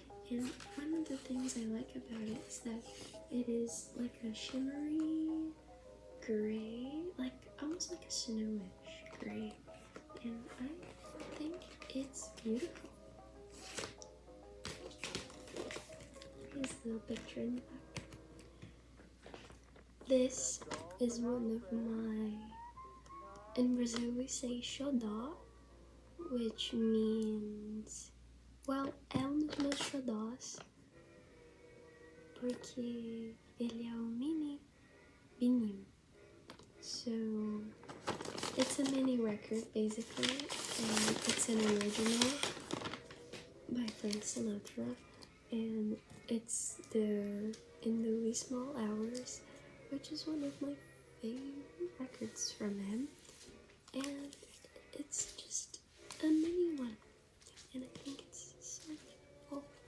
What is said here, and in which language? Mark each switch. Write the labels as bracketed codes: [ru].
[en] And one of the things I like about it is that it is like a shimmery gray, like almost like a snowish gray. And I think it's beautiful. Here's the little picture in the back. This is one of my, in Brazil we say xodó, which means, well, [pt] é dos meus xodós, porque ele é um mini vinil. [en] So it's a mini record basically, and it's an original by Frank Sinatra, and it's the In the Wee Small Hours, which is one of my favorite records from him, and it's just a mini one, and I think it's so beautiful.